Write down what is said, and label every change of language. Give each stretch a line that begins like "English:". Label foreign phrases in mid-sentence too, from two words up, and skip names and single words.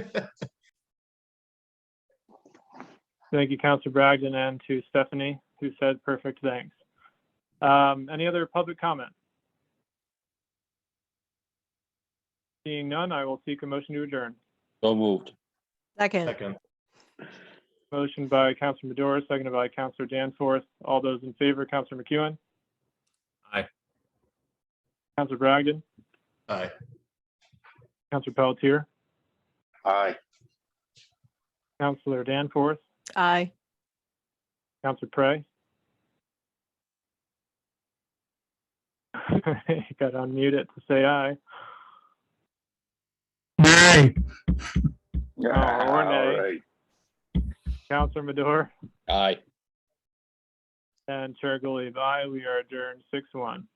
English: Thank you, Councilor Bragdon, and to Stephanie, who said perfect thanks. Any other public comment? Seeing none, I will seek a motion to adjourn. So moved. Second. Motion by Councilor Medora, seconded by Councilor Danforth. All those in favor, Councilor McEwen? Aye. Councilor Bragdon? Aye. Councilor Pelletier? Aye. Councilor Danforth? Aye. Councilor Prey? You got to unmute it to say aye. Nay. Yeah, or nay. all right. Counselor Madore Aye. and Chair Gully, aye. We are adjourned 6-1.